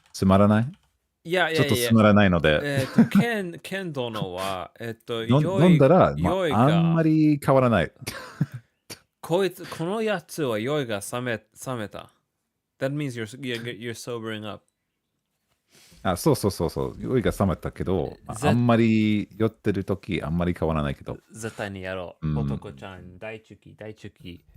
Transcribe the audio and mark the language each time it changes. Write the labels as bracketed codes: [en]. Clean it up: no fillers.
[ja] つまらないちょっとつまらないので。ケン殿は、飲んだら、あんまり変わらない。このやつは酔いが冷めた。 [en] That means you're sobering up. [ja] そう。酔いが冷めたけど、あんまり酔ってるとき、あんまり変わらないけど。絶対にやろう。ポトコちゃん、大好き。